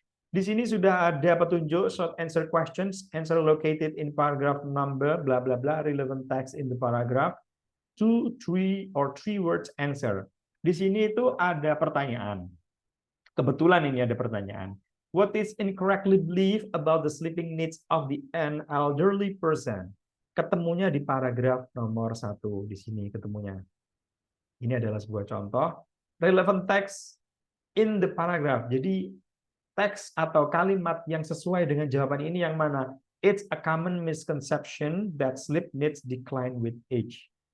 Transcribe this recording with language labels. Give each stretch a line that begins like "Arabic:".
Indonesian: Di sini sudah ada petunjuk
English: short answer questions, answer located in paragraph number, bla bla bla, relevant text in the paragraph, 2, 3 or 3 words answer.
Indonesian: Di sini itu ada pertanyaan. Kebetulan ini ada pertanyaan.
English: What is incorrectly believed about the sleeping needs of an elderly person?
Indonesian: Ketemunya di paragraf nomor 1 di sini ketemunya. Ini adalah sebuah contoh.
English: Relevant text in the paragraph.
Indonesian: Jadi teks atau kalimat yang sesuai dengan jawaban ini yang mana?
English: It's a common misconception that sleep needs decline with age.